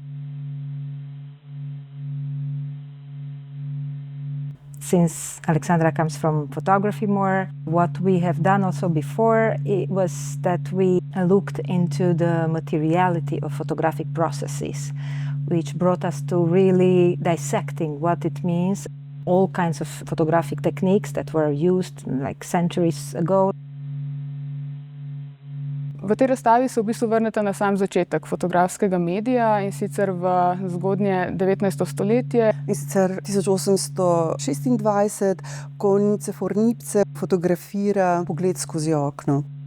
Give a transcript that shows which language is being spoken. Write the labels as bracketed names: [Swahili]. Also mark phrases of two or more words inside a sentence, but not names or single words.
[English] Since Alexandra comes from photography more, what we have done also before it was that we looked into the materiality of photographic processes, which brought us to really dissecting what it means, all kinds of photographic techniques that were used like centuries ago. [Slovenian] V tej razstavi se v bistvu vrnete na sam začetek fotografskega medija, in sicer v zgodnje 19. stoletje. In sicer 1826, ko Nicefor Nipce fotografira pogled skozi okno.